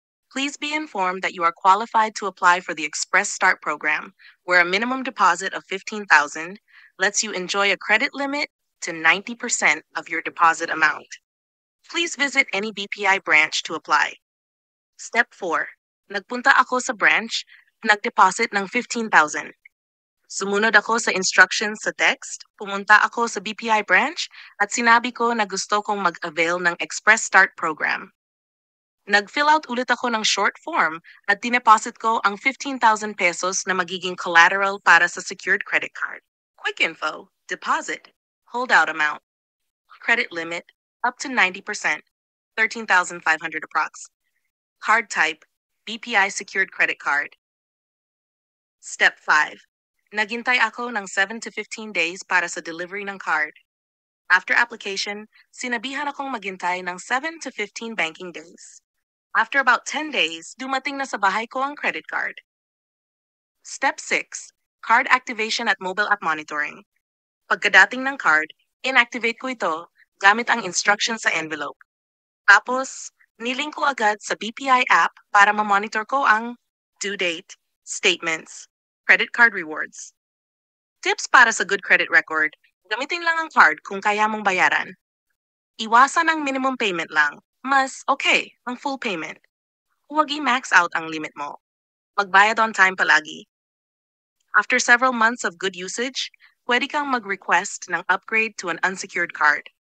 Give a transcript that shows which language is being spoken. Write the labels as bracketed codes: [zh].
[en] Please be informed that you are qualified to apply for the Express Start program, where a minimum deposit of 15,000 lets you enjoy a credit limit to 90% of your deposit amount. Please visit any BPI branch to apply." Step 4. [tl] Nagpunta ako sa branch, nag-deposit ng 15,000. Sumunod ako sa instructions sa text, pumunta ako sa BPI branch at sinabi ko na gusto kong mag-avail ng Express Start program. Nag-fill out ulit ako ng short form at dineposit ko ang 15,000 pesos na magiging collateral para sa secured credit card. [en] Quick info, deposit, holdout amount, credit limit, up to 90%, 13,500 approx. Card type, BPI secured credit card. Step 5. [tl] Naghintay ako ng 7 to 15 days para sa delivery ng card. [en] After application, [tl] sinabihan akong maghintay ng [en] 7 to 15 banking days. [tl] After about 10 days, dumating na sa bahay ko ang credit card. [en] Step 6. Card activation at mobile app monitoring. [tl] Pagkadating ng card, inactivate ko ito gamit ang instructions sa envelope. Tapos, nilink ko agad sa BPI app para ma-monitor ko ang due date, statements, credit card rewards. Tips para sa [en] good credit record, [tl] gamitin lang ang card kung kaya mong bayaran. Iwasan ang minimum payment lang, mas okay ang [en] full payment. [tl] Huwag i-max out ang limit mo. Magbayad [en] on time [tl] palagi. [en] After several months of good usage, [tl] pwede kang mag-request ng [en] upgrade to an unsecured card.